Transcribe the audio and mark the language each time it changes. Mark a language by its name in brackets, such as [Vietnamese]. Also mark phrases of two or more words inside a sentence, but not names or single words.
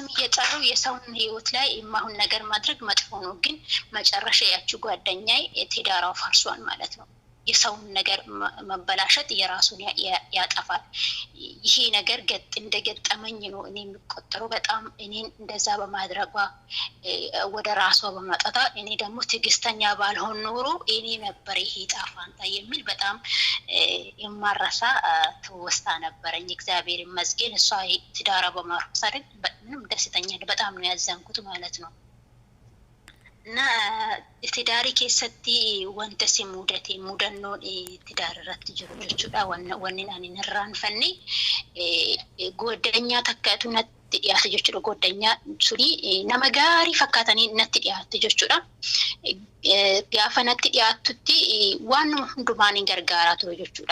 [Amharic] እየጠሩ የሰውን ህይወት ላይ የማሁን ነገር ማድረግ መጥፎ ነው። ግን መጨረሻ ያቺ ጓደኛዬ ትዳሯ ፈርሷል ማለት ነው። የሰውን ነገር መበላሸት የራሱን ያጠፋል። ይሄ ነገር እንደገጠመኝ ነው እኔ የምቆጥረው። በጣም እኔን እንደዛ በማድረጓ ወደ ራሷ በማጣቷ እኔ ደግሞ ትዕግስተኛ ባልሆን ኖሮ እኔ ነበር ይሄ ጣፋንታ የሚል በጣም የማረሳ ትውስታ ነበረኝ። እግዚአብሔር ይመስገን እሷ ትዳሯ በማፍረሷ ምንም ደስተኛ በጣም ነው ያዘንኩት ማለት ነው። እና ትዳሪ [Oromo] keessatti wanta si mudannoon tidaara irratti jiru jechuudha. Wanni ani irraanfanne goddanyaa takkaatu natti dhiyaate jechuudha. Goddanyaa suni nama gaarii fakkaatanii natti dhiyaate jechuudha. Gaafa natti dhiyaatutti waan hundumaan gargaaraa ture jechuudha.